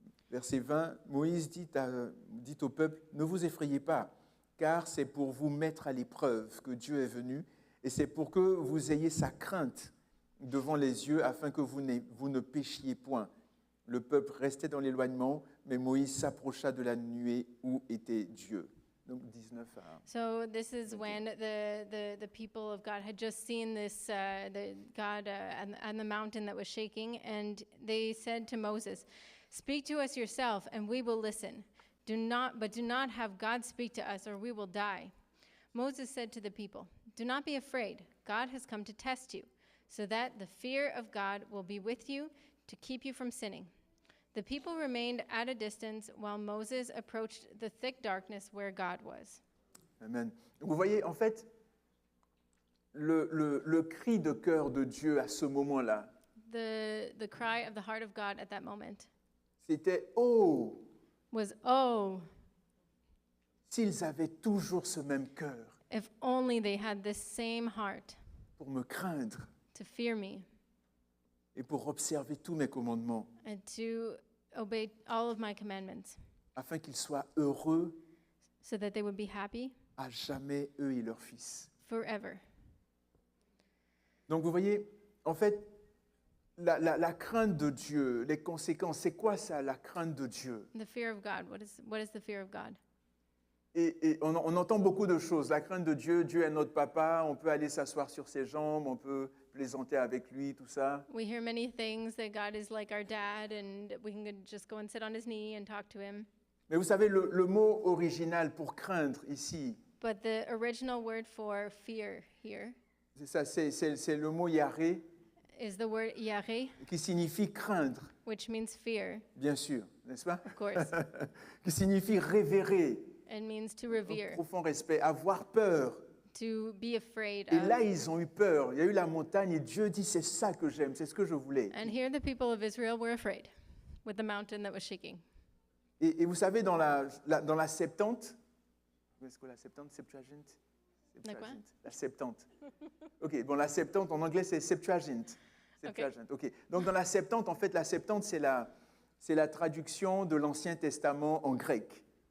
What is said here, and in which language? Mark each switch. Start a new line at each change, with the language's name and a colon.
French: Verset 20, Moïse dit au peuple, ne vous effrayez pas, car c'est pour vous mettre à l'épreuve que Dieu est venu, et c'est pour que vous ayez sa crainte devant les yeux, afin que vous ne péchiez point. Le peuple restait dans l'éloignement, mais Moïse s'approcha de la nuée où était Dieu. Donc 19 à 1.
English: So this is when the people of God had just seen this the God on the mountain that was shaking, and they said to Moses, "Speak to us yourself, and we will listen. Do not have God speak to us, or we will die." Moses said to the people, "Do not be afraid. God has come to test you, so that the fear of God will be with you to keep you from sinning." The people remained at a distance while Moses approached the thick darkness where God was. Amen.
French: Vous voyez, en fait, le cri de cœur de Dieu à ce moment-là,
English: The cry of the heart of God at that moment
French: c'était « Oh,
English: was, "Oh,
French: s'ils avaient toujours ce même cœur
English: if only they had this same heart
French: pour me craindre
English: to fear me
French: et pour observer tous mes commandements,
English: and to obey all of my commandments,
French: afin qu'ils soient heureux
English: so that they would be happy
French: à jamais, eux et leurs fils. »
English: forever."
French: Donc vous voyez, en fait, la crainte de Dieu, les conséquences, c'est quoi ça, la crainte de Dieu?
English: The fear of God. What is the fear of God?
French: Et on entend beaucoup de choses. La crainte de Dieu, Dieu est notre papa, on peut aller s'asseoir sur ses jambes, on peut plaisanter avec lui, tout ça.
English: We hear many things that God is like our dad, and we can just go and sit on his knee and talk to him.
French: Mais vous savez, le mot original pour craindre ici,
English: But the original word for fear here
French: c'est ça, c'est le mot yaré,
English: is the word yare,
French: qui signifie craindre,
English: which means fear,
French: bien sûr, n'est-ce pas?
English: of course.
French: Qui signifie révérer,
English: It means to
French: un
English: revere,
French: profond respect, avoir peur.
English: to be afraid
French: Et
English: of.
French: là, ils ont eu peur. Il y a eu la montagne et Dieu dit, c'est ça que j'aime, c'est ce que je voulais.
English: And here the people of Israel were afraid with the mountain that was shaking.
French: Et vous savez, dans la Septante, est-ce que la Septante, Septuagint? La quoi? La Septante. OK, bon, la Septante, en anglais, c'est Septuagint. Septuagint, OK. Donc, dans la Septante, en fait, la Septante, c'est la traduction de l'Ancien Testament en grec.